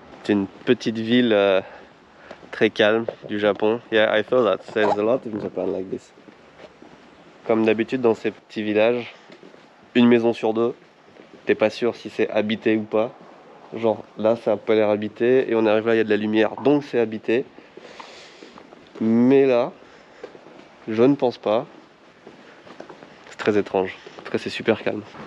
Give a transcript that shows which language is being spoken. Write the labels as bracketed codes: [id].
[fr] C'est une petite ville très calme du Japon. [en] Yeah, I thought that there's a lot in Japan like this. [fr] Comme d'habitude dans ces petits villages, une maison sur deux, t'es pas sûr si c'est habité ou pas. Genre là ça a pas l'air habité et on arrive là, il y a de la lumière donc c'est habité. Mais là, je ne pense pas. C'est très étrange. En tout cas c'est super calme.